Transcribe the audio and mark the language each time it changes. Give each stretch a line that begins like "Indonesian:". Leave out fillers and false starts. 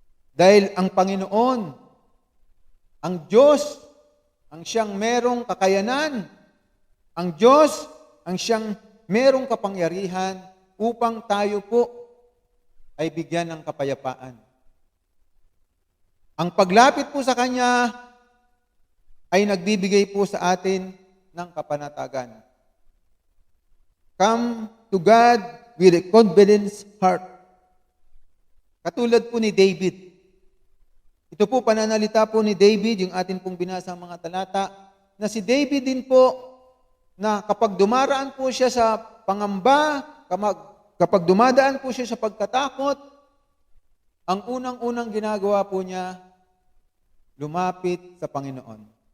Filipino: Dahil ang Panginoon, ang Diyos, ang siyang merong kakayanan, ang Diyos, ang siyang merong kapangyarihan upang tayo po ay bigyan ng kapayapaan. Ang paglapit po sa Kanya ay nagbibigay po sa atin ng kapanatagan.
English: Come to God with a confident heart.
Filipino: Katulad po ni David. Ito po pananalita po ni David, yung atin pong binasa mga talata, na si David din po, na kapag dumaraan po siya sa pangamba, kapag dumadaan po siya sa pagkatakot, ang unang-unang ginagawa po niya, lumapit sa Panginoon.